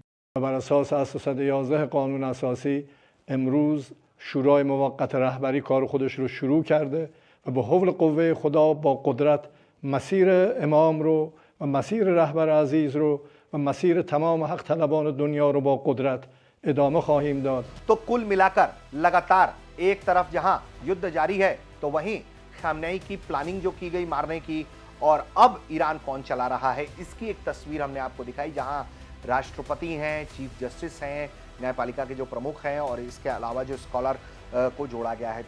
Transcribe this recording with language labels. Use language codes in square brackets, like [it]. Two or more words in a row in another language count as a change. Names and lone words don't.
[fa] و بر اساس اصل 111 قانون اساسی امروز شورای موقت رهبری کار خودش رو شروع کرده و به حول قوه خدا با قدرت مسیر امام رو و مسیر رهبر عزیز رو و مسیر تمام حق طلبان دنیا رو با قدرت ادامه خواهیم داد. [hi] तो कुल मिलाकर लगातार एक तरफ जहां युद्ध जारी है, तो वहीं खामनेई की प्लानिंग जो की गई मारने की, और अब ईरान कौन चला रहा है, इसकी एक तस्वीर हमने आपको दिखाई, जहां राष्ट्रपति हैं, चीफ जस्टिस हैं, न्यायपालिका के जो प्रमुख हैं और इसके अलावा जो स्कॉलर को जोड़ा गया है।